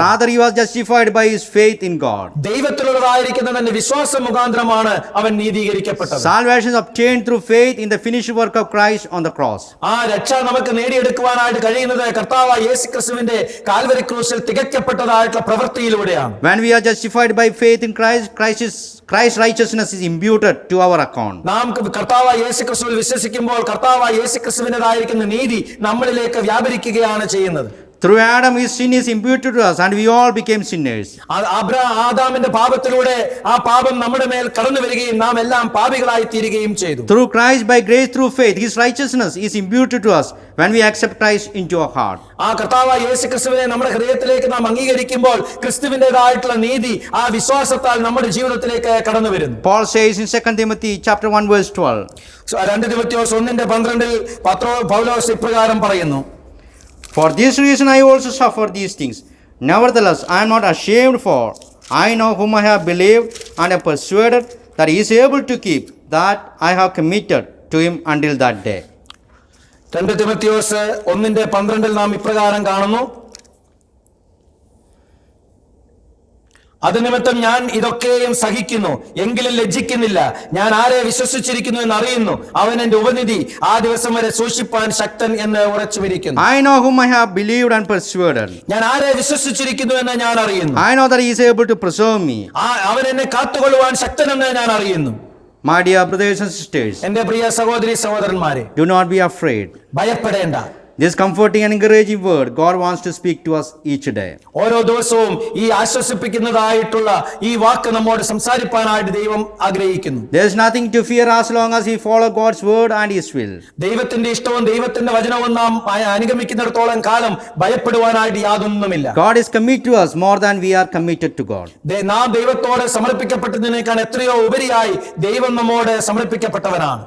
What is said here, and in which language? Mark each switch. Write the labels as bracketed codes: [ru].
[en] Rather, he was justified by his faith in God. [ml] ദൈവത്തിലുള്ളതായിരിക്കുന്ന തന്റെ വിശ്വാസം മുഖാന്തരമാണ് അവൻ നീതീകരിക്കപ്പെട്ടത്. [en] Salvation is obtained through faith in the finished work of Christ on the cross. [ml] ആ രക്ഷ നമുക്ക് നേടിയെടുക്കുവാനായിട്ട് കഴിയുന്നത് കർത്താവായ യേശുക്രിസ്തുവിന്റെ കാൽവരി ക്രൂശിൽ തികയ്ക്കപ്പെട്ടതായിട്ടുള്ള പ്രവൃത്തിയിലൂടെയാണ്. [en] When we are justified by faith in Christ's righteousness is imputed to our account. [ml] നാം കർത്താവായ യേശുക്രിസ്തുവിൽ വിശ്വസിക്കുമ്പോൾ കർത്താവായ യേശുക്രിസ്തുവിന്റേതായിരിക്കുന്ന നീതി നമ്മളിലേക്ക് വ്യാപരിക്കുകയാണ് ചെയ്യുന്നത്. [en] Through Adam, his sin is imputed to us, and we all became sinners. [ml] ആദാമിന്റെ പാപത്തിലൂടെ ആ പാപം നമ്മുടെ മേൽ കടന്നു വരികയും നാം എല്ലാം പാപികളായി തീരുകയും ചെയ്തു. [en] Through Christ, by grace, through faith, his righteousness is imputed to us when we accept Christ into our heart. [ml] ആ കർത്താവായ യേശുക്രിസ്തുവിനെ നമ്മുടെ ഹൃദയത്തിലേക്ക് നാം അംഗീകരിക്കുമ്പോൾ ക്രിസ്തുവിന്റേതായിട്ടുള്ള നീതി ആ വിശ്വാസത്താൽ നമ്മുടെ ജീവിതത്തിലേക്ക് കടന്നു വരുന്നു. [en] Paul says in 2 Timothy chapter 1 verse 12. [ml] 2 തിമോഥെയോസ് 1:12 പൗലോസ് ഇപ്രകാരം പറയുന്നു: [en] For this reason I also suffer these things. Nevertheless, I am not ashamed, for I know whom I have believed, and am persuaded that he is able to keep that I have committed to him until that day. [ml] 2 തിമോഥെയോസ് 1:12 നാം ഇപ്രകാരം കാണുന്നു: അതുനിമിത്തം ഞാൻ ഇതൊക്കെയും സഹിക്കുന്നു, എങ്കിലും ലജ്ജിക്കുന്നില്ല. ഞാൻ ആരെ വിശ്വസിച്ചിരിക്കുന്നു എന്ന് അറിയുന്നു, അവൻ എന്റെ ഉപനിധി ആ ദിവസം വരെ സൂക്ഷിപ്പാൻ ശക്തൻ എന്ന് ഉറച്ചുമിരിക്കുന്നു. [en] I know whom I have believed and persuaded. [ml] ഞാൻ ആരെ വിശ്വസിച്ചിരിക്കുന്നു എന്ന് ഞാൻ അറിയുന്നു. [en] I know that he is able to preserve me. [ml] അവൻ എന്നെ കാത്തുകൊള്ളുവാൻ ശക്തനെന്ന് ഞാൻ അറിയുന്നു. [en] My dear brothers and sisters, [ml] എന്റെ പ്രിയ സഹോദരി സഹോദരന്മാരെ, [en] do not be afraid. [ml] ഭയപ്പെടേണ്ട. [en] This comforting and encouraging word God wants to speak to us each day. [ml] ഓരോ ദിവസവും ഈ ആശ്വസിപ്പിക്കുന്നതായിട്ടുള്ള ഈ വാക്ക് നമ്മോട് സംസാരിപ്പാനായിട്ട് ദൈവം ആഗ്രഹിക്കുന്നു. [en] There is nothing to fear as long as we follow God's word and his will. [ml] ദൈവത്തിന്റെ ഇഷ്ടവും ദൈവത്തിന്റെ വചനവും നാം അനുഗമിക്കുന്നിടത്തോളം കാലം ഭയപ്പെടുവാനായിട്ട് യാതൊന്നുമില്ല. [en] God is committed to us more than we are committed to God. [ml] നാം ദൈവത്തോട് സമർപ്പിക്കപ്പെട്ടതിനേക്കാൾ എത്രയോ ഉപരിയായി ദൈവം നമ്മോട് സമർപ്പിക്കപ്പെട്ടവനാണ്.